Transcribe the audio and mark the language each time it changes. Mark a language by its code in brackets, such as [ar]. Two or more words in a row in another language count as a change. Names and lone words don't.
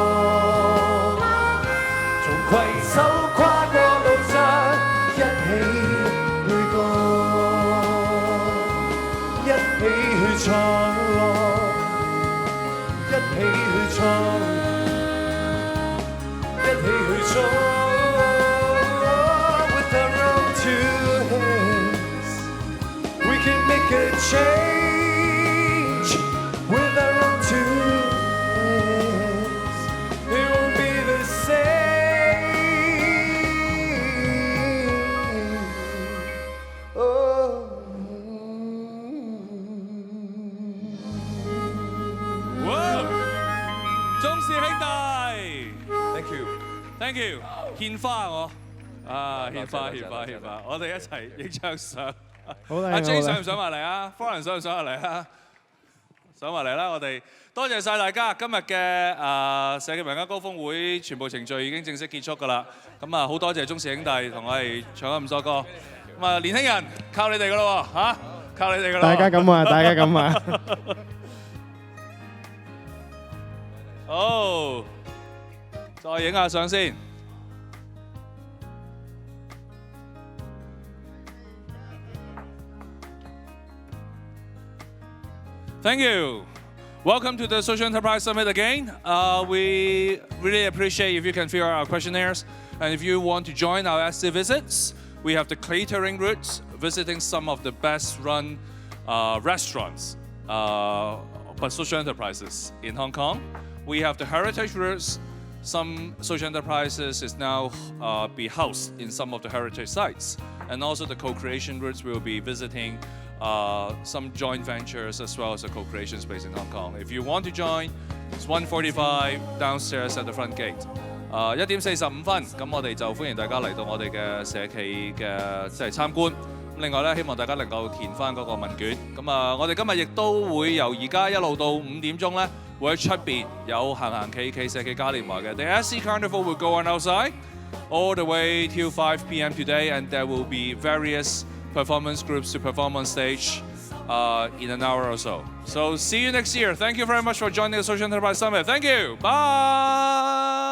[yue] 從攜手跨過路障，一起去過，一起去闖，一起去闖，一起去闖。 [en] With our own two hands, we can make a change. With our own two hands, it won't be the same. Oh. Wow！ [yue] 中士兄弟 [en] Thank you。，thank you， [yue] 獻花我獻花，我哋一齊影張相。阿 J 上唔上埋嚟啊 ？Florence 上唔上埋嚟啊？上埋嚟啦！我哋多謝晒大家，今日嘅社企民間高峰會全部程序已經正式結束㗎啦。咁啊，好多謝中士兄弟同我哋唱咗咁多歌。咁啊，年輕人靠你哋㗎咯喎嚇，靠你哋㗎啦。大家咁話，大家咁話。好，再影下相先。 [en] Thank you. Welcome to the Social Enterprise Summit again. We really appreciate if you can fill out our questionnaires. And if you want to join our SC visits, we have the catering routes, visiting some of the best run restaurants, but social enterprises in Hong Kong. We have the heritage routes. Some social enterprises is now be housed in some of the heritage sites. And also the co-creation routes will be visiting some joint ventures as well as a co-creation space in Hong Kong. If you want to join, it's 1:45 downstairs at the front gate. [yue] 1 點45分，咁我哋就歡迎大家嚟到我哋嘅社企嘅即係參觀。另外咧，希望大家能夠填翻嗰個問卷。咁我哋今日亦都會由而家一路到5點鐘咧，會喺出邊有行企社企嘉年華嘅。 [en] The SC Carnival will go on outside all the way till 5 p.m. today, and there will be various performance groups to perform on stage in an hour or so. So see you next year. Thank you very much for joining the Social Enterprise Summit. Thank you. Bye.